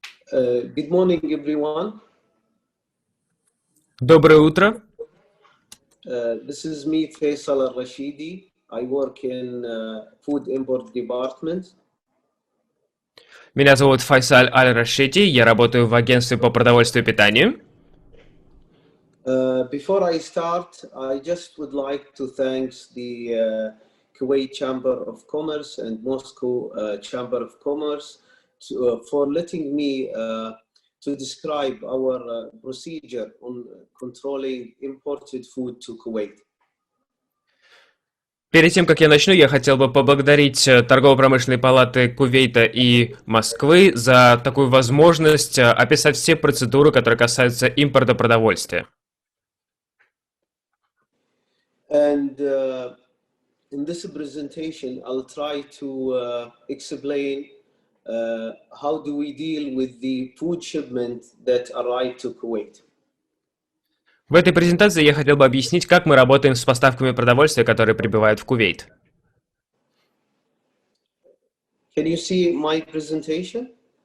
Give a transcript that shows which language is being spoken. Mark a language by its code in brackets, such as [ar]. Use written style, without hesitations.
[en] Good morning, everyone. [ru] Доброе утро. [en] This is me, Faisal Al-Rashidi. I work in Food Import Department. [ru] Меня зовут Файсаль Аль-Рашиди, я работаю в агентстве по продовольствию и питанию. [en] Before I start, I just would like to thank the Kuwait Chamber of Commerce and Moscow Chamber of Commerce for letting me to describe our procedure on controlling imported food to Kuwait. [ru] Перед тем, как я начну, я хотел бы поблагодарить торгово-промышленные палаты Кувейта и Москвы за такую возможность описать все процедуры, которые касаются импорта продовольствия. [en] And in this presentation, I'll try to explain how do we deal with the food shipment that arrive to Kuwait. [ru] В этой презентации я хотел бы объяснить, как мы работаем с поставками продовольствия, которые прибывают в Кувейт. [en] Can you see my presentation?